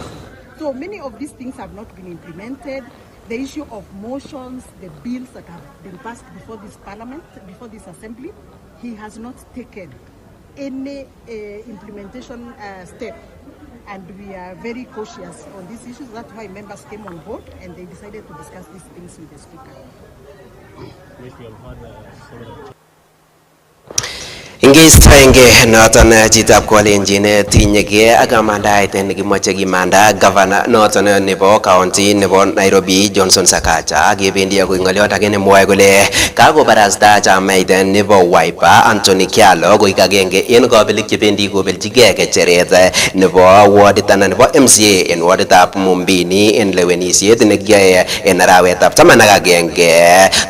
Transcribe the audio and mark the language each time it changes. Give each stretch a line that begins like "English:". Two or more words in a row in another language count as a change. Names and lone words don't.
English: So many of these things have not been implemented. The issue of motions, the bills that have been passed before this parliament, before this assembly, he has not taken any implementation step. And we are very cautious on these issues. That's why members came on board and they decided to discuss these things with the speaker.
Kalenjin: Ingeistoenge noton chitab Kolenjin tinyege ak amandaet nekimoche kimanda governor noton nebo county nebo Nairobi Johnson Sakaja kebendi akoi ng'oliot age nemwoe kole kakobarasta chamait nebo Wiper Anthony Kyalo koik agenge en kabelik chebendi kobeljigei kecheret nebo wardit anan nebo MCA en warditab Mumbini en lewenisiet nekiyoe en arawetab 11.